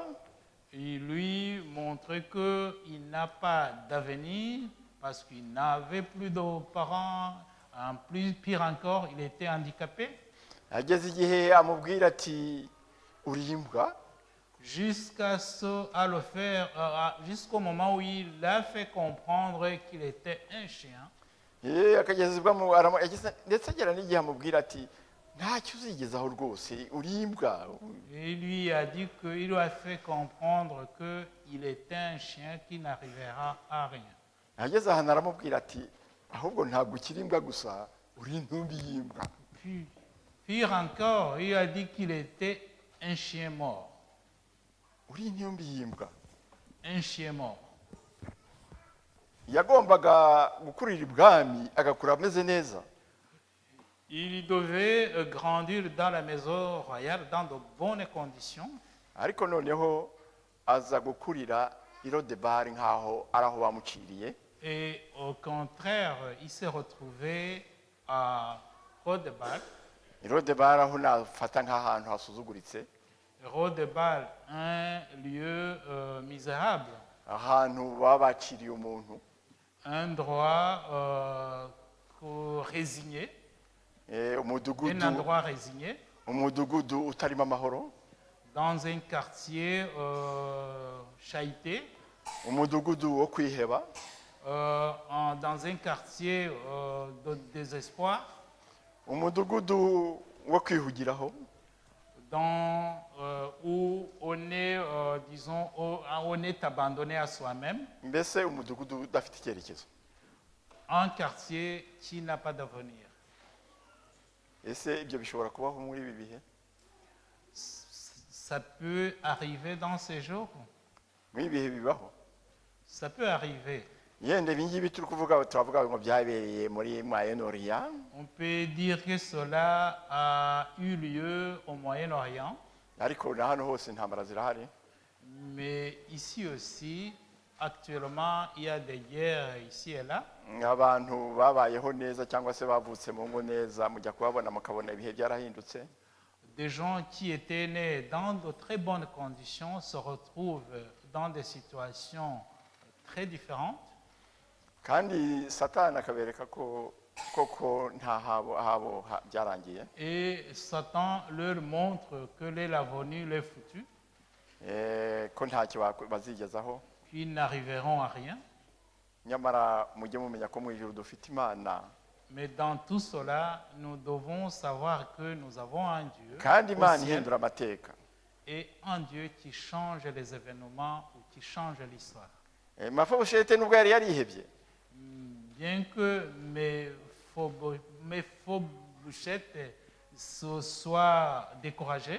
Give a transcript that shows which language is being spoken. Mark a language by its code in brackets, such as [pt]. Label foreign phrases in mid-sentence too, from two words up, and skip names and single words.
[fr] Il lui montrait qu'il n'a pas d'avenir parce qu'il n'avait plus de parents. En plus, pire encore, il était handicapé. [rw] Ageze igihe amubwira ati uri imbwa. [fr] Jusqu'à le faire, jusqu'au moment où il a fait comprendre qu'il était un chien. [rw] Ndetse agera n'igihe amubwira ati ntacyo uzigezaho rwose uri imbwa. [fr] Il lui a dit qu'il lui a fait comprendre qu'il était un chien qui n'arrivera à rien. [rw] Ageze ahantu aramubwira ati ahubwo ntabwo ukiri imbwa gusa uri intumbi y'imbwa. [fr] Pire encore, il a dit qu'il était un chien mort. [rw] Uri intumbi y'imbwa. [fr] Un chien mort. [rw] Yagombaga gukurira ibwami agakura ameze neza. [fr] Il devait grandir dans la maison royale dans de bonnes conditions. [rw] Ariko noneho aza gukurira i Lodebari nkaho araho bamuciriye. [fr] Et au contraire, il s'est retrouvé à Rodebal. [rw] Lodebari aho nafata nk'ahantu hasuzuguritse. [fr] Rodebal, un lieu misérable. [rw] Ahantu baba baciriye umuntu. [fr] Un endroit résigné. Un endroit résigné. [rw] Umudugudu utarimo amahoro. [fr] Dans un quartier chahuté. [rw] Umudugudu wo kwiheba. [fr] Dans un quartier de désespoir. [rw] Umudugudu wo kwihugiraho. [fr] Où on est, disons, on est abandonné à soi-même. [rw] Mbese umudugudu udafite icyerekezo. [fr] Un quartier qui n'a pas d'avenir. [rw] Ese ibyo bishobora kubaho muri ibi bihe? [fr] Ça peut arriver dans ces jours. [rw] Muri ibihe bibaho. [fr] Ça peut arriver. [rw] Yende bingibi turi kuvuga turavuga ngo byabereye muri Moyen-Orient. [fr] On peut dire que cela a eu lieu au Moyen-Orient. [rw] Ariko na hano hose intambara zirahari. [fr] Mais ici aussi, actuellement, il y a des guerres ici et là. [rw] Abantu babayeho neza cyangwa se bavutse mu ngo neza mujya kubabona mukabona ibihe byarahindutse. [fr] Des gens qui étaient nés dans de très bonnes conditions se retrouvent dans des situations très différentes. [rw] Kandi Satani akabereka ko koko nta habo byarangiye. [fr] Et Satan leur montre que l'avenir leur est foutu. [rw] Ko ntacyo bazigezaho. [fr] Qu'ils n'arriveront à rien. [rw] Nyamara mujye mumenya ko mu ijuru dufite Imana. [fr] Mais dans tout cela, nous devons savoir que nous avons un Dieu. [rw] Kandi Imana ihindura amateka. [fr] Et un Dieu qui change les événements ou qui change l'histoire. [rw] Mafibosheti nubwo yari yarihebye. [fr] Bien que Mephibosheth soit découragé.